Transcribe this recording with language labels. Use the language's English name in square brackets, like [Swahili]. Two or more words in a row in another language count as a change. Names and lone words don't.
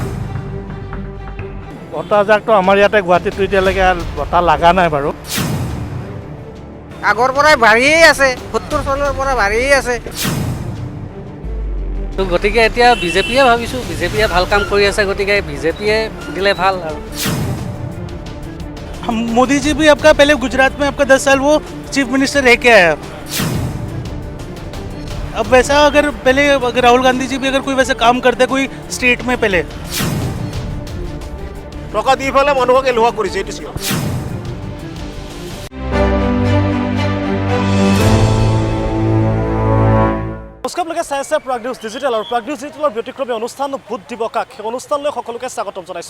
[Assamese] বতাহজাকটো আমাৰ ইয়াতে গুৱাহাটীতো এতিয়ালৈকে বতাহ লগা নাই বাৰু। আগৰ পৰাই বাঢ়িয়েই আছে, ৭০ চনৰ পৰা বাঢ়িয়েই আছে। তো গতিকে এতিয়া বিজেপিয়ে ভাবিছোঁ, বিজেপিয়ে ভাল কাম কৰি আছে, গতিকে বিজেপিয়ে দিলে ভাল আৰু। [Hindi] मोदी जी भी आपका पहले गुजरात में आपका 10 साल वो [English] chief minister [Hindi] रह के आया। अब वैसा अगर पहले अगर राहुल गांधी जी भी अगर कोई वैसे काम करते कोई स्टेट में पहले [Assamese] টকা দি পেলাই মানুহক এলোৱা কৰিছে এইটো চিঞৰ। নমস্কাৰ, চাই আছে প্ৰাগ নিউজ ডিজিটেল আৰু প্ৰাগ নিউজ ডিজিটেলৰ ব্যতিক্ৰমী অনুষ্ঠান ভোট দিব কাক, সেই অনুষ্ঠানলৈ সকলোকে স্বাগতম জনাইছোঁ।